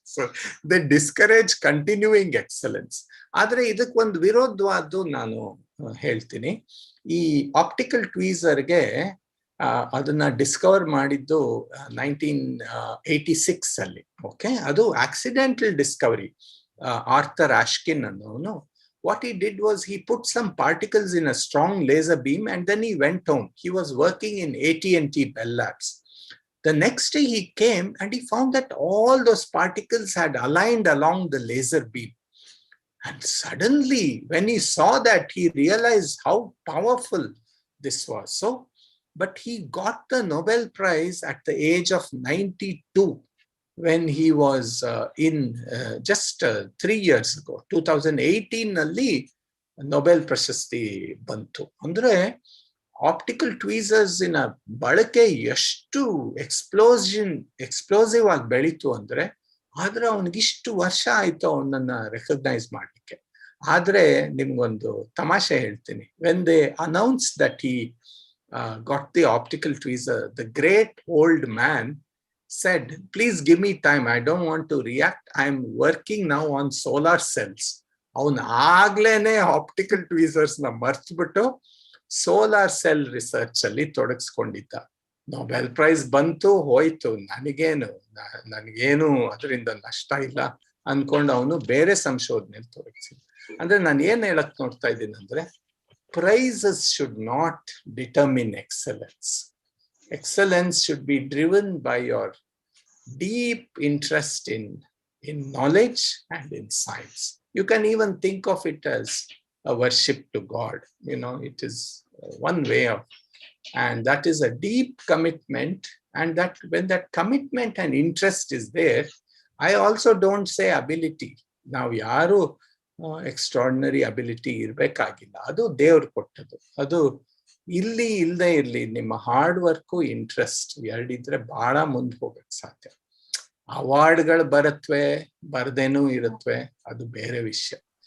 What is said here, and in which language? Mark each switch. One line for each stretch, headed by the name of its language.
English: So they discourage continuing excellence.
Kannada: ಆದ್ರೆ ಇದಕ್ಕೊಂದು ವಿರೋಧವಾದ್ದು ನಾನು ಹೇಳ್ತೀನಿ. ಈ ಆಪ್ಟಿಕಲ್ ಟ್ವೀಸರ್ಗೆ ಅದನ್ನ ಡಿಸ್ಕವರ್ ಮಾಡಿದ್ದು 1986 ಅಲ್ಲಿ. ಓಕೆ, ಅದು ಆಕ್ಸಿಡೆಂಟಲ್ ಡಿಸ್ಕವರಿ.
English: Arthur Ashkin ಅನ್ನೋನು what he did was he put some particles in a strong laser beam and then he went home. He was working in AT&T Bell Labs. The next day he came and he found that all those particles had aligned along the laser beam. And suddenly when he saw that, he realized how powerful this was. But he got the Nobel Prize at the age of 92, when he was in just 3 years ago, 2018
Kannada: ನಲ್ಲಿ Nobel ಪ್ರಶಸ್ತಿ ಬಂತು. ಅಂದ್ರೆ optical ಟ್ವೀಸರ್ಸ್ ಬಳಕೆ ಎಷ್ಟು explosive ಆಗಿ ಬೆಳೀತು ಅಂದ್ರೆ, ಆದ್ರೆ ಅವನಿಗಿಷ್ಟು ವರ್ಷ ಆಯ್ತು ಅವನನ್ನ ರೆಕಗ್ನೈಸ್ ಮಾಡ್ಲಿಕ್ಕೆ. ಆದ್ರೆ ನಿಮ್ಗೊಂದು ತಮಾಷೆ ಹೇಳ್ತೀನಿ.
English: When they announce that he got the optical tweezer, the great old man said, please give me time, I don't want to react, I'm working now on solar cells.
Kannada: ಅವನು ಆಗ್ಲೇನೆ ಆಪ್ಟಿಕಲ್ ಟ್ವೀಸರ್ಸ್ ನ ಮರ್ತ್ಬಿಟ್ಟು solar cell research ಅಲ್ಲಿ ತೊಡಗಿಸ್ಕೊಂಡಿದ್ದ. Nobel prize ಬಂತು, ಹೋಯ್ತು, ನನಗೇನು ಅದರಿಂದ ನಷ್ಟ ಇಲ್ಲ ಅನ್ಕೊಂಡು ಅವನು ಬೇರೆ ಸಂಶೋಧನೆಯಲ್ಲಿ ತೊಡಗಿಸಿದ. ಅಂದ್ರೆ ನಾನು ಏನ್ ಹೇಳಕ್ ನೋಡ್ತಾ ಇದ್ದೀನಿ ಅಂದ್ರೆ,
English: prizes should not determine excellence. Excellence should be driven by your deep interest in knowledge and in science. You can even think of it as a worship to God. You know, it is one way of, and that is a deep commitment. And that when that commitment and interest is there, I also don't say ability.
Kannada: Now, yaru extraordinary ability ಇರ್ಬೇಕಾಗಿಲ್ಲ, ಅದು ದೇವ್ರು ಕೊಟ್ಟದ್ದು. ಅದು ಇಲ್ಲಿ ಇಲ್ಲದೆ ಇರ್ಲಿ, ನಿಮ್ಮ hard work interest ಎರಡಿದ್ರೆ ಬಹಳ ಮುಂದೆ ಹೋಗಕ್ ಸಾಧ್ಯ. ಅವಾರ್ಡ್ಗಳು ಬರತ್ವೆ, ಬರ್ದೇನೂ ಇರುತ್ತವೆ, ಅದು ಬೇರೆ ವಿಷಯ.